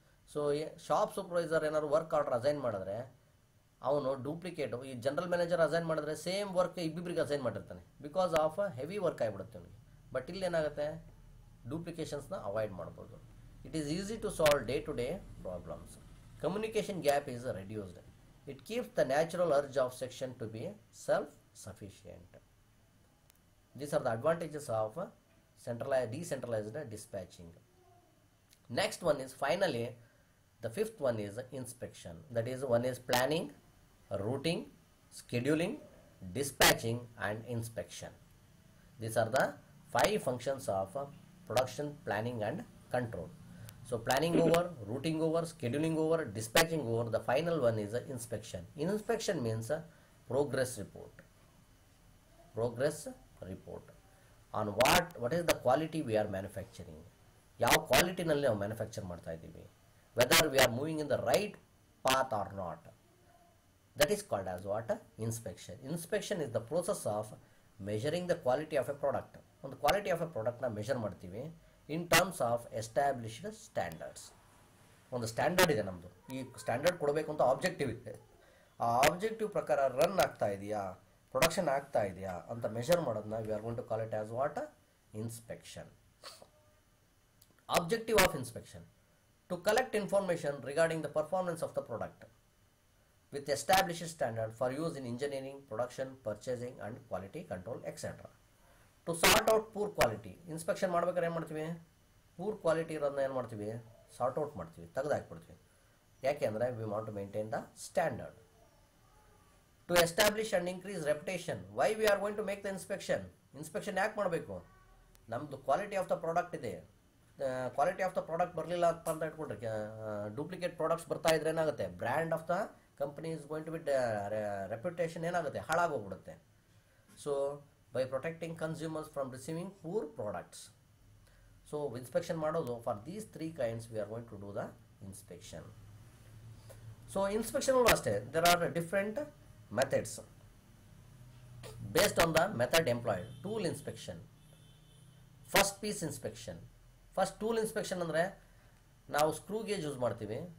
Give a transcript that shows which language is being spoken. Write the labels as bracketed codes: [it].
[kn] So shop supervisor ಏನಾದ್ರು work order assign ಮಾಡಿದ್ರೆ ಅವನು ಡೂಪ್ಲಿಕೇಟು, ಈ ಜನರಲ್ ಮ್ಯಾನೇಜರ್ ಅಸೈನ್ ಮಾಡಿದ್ರೆ ಸೇಮ್ ವರ್ಕ್ ಇಬ್ಬಿಬ್ರಿಗೆ ಅಸೈನ್ ಮಾಡಿರ್ತಾನೆ, [en] because of heavy work [kn] ಆಗಿಬಿಡುತ್ತೆ ಅವನಿಗೆ. ಬಟ್ ಇಲ್ಲಿ ಏನಾಗುತ್ತೆ, ಡೂಪ್ಲಿಕೇಶನ್ಸ್ನ ಅವಾಯ್ಡ್ ಮಾಡ್ಬೋದು. [en] It is easy to solve day to day problems. Communication gap is reduced. It keeps the natural urge of section to be self-sufficient. These are the advantages of decentralized dispatching. Next one is finally, the fifth one is inspection. That is, one is planning, routing, scheduling, dispatching and inspection. These are the 5 functions of production planning and control. So planning over, routing over, scheduling over, dispatching over, the final one is inspection. Inspection means progress report. Progress report on what is the quality we are manufacturing. [kn] ಯಾವ ಕ್ವಾಲಿಟಿನಲ್ಲಿ ನಾವು manufacture ಮಾಡ್ತಾ ಇದ್ದೀವಿ, [en] Whether we are moving in the right path or not. That is called as what? Inspection. Inspection is the process of measuring the quality of a product. [kn] ಒಂದು quality of A ಪ್ರಾಡಕ್ಟ್ನ measure ಮಾಡ್ತೀವಿ [en] In terms of established standards. [kn] ಒಂದು standard ಇದೆ ನಮ್ಮದು, ಈ standard ಕೊಡಬೇಕು ಅಂತ objective ಇದೆ. ಆ ಆಬ್ಜೆಕ್ಟಿವ್ ಪ್ರಕಾರ ರನ್ ಆಗ್ತಾ ಇದೆಯಾ, ಪ್ರೊಡಕ್ಷನ್ ಆಗ್ತಾ ಇದೆಯಾ ಅಂತ ಮೆಷರ್ ಮಾಡೋದನ್ನ [en] We are going to call it as what? [kn] Inspection. [en] Objective of inspection: to collect information regarding the performance of the product with established standard for use in engineering, production, purchasing and quality control etcetera. To sort out poor quality. [kn] Inspection ಮಾಡ್ಬೇಕಾದ್ರೆ ಏನು ಮಾಡ್ತೀವಿ, poor quality ಇರೋದನ್ನ ಏನು ಮಾಡ್ತೀವಿ, sort out ಮಾಡ್ತೀವಿ, ತೆಗೆದು ಹಾಕ್ಬಿಡ್ತೀವಿ. ಯಾಕೆ ಅಂದರೆ [en] We want to maintain the standard. To establish and increase reputation. Why we are going to make the inspection? [kn] Inspection ಯಾಕೆ ಮಾಡಬೇಕು? ನಮ್ಮದು ಕ್ವಾಲಿಟಿ ಆಫ್ ದ ಪ್ರಾಡಕ್ಟ್ ಇದೆ, ಕ್ವಾಲಿಟಿ ಆಫ್ ದ ಪ್ರಾಡಕ್ಟ್ ಬರಲಿಲ್ಲ ಅಂತ ಇಟ್ಕೊಂಡ್ರೆ, ಡೂಪ್ಲಿಕೇಟ್ ಪ್ರಾಡಕ್ಟ್ಸ್ ಬರ್ತಾ ಇದ್ರೆ ಏನಾಗುತ್ತೆ, [en] brand of the company is going to be [kn] reputation ಏನಾಗುತ್ತೆ, ಹಾಳಾಗೋಗ್ಬಿಡುತ್ತೆ. [en] So by protecting consumers from receiving poor products. So [kn] inspection ಮಾಡೋದು [en] For these 3 kinds we are going to do the inspection. So inspection [kn] ಅಷ್ಟೇ, [en] there are different methods based on the method employed. Tool inspection, first piece inspection. [kn] First tool inspection ಅಂದರೆ ನಾವು screw gauge use ಮಾಡ್ತೀವಿ.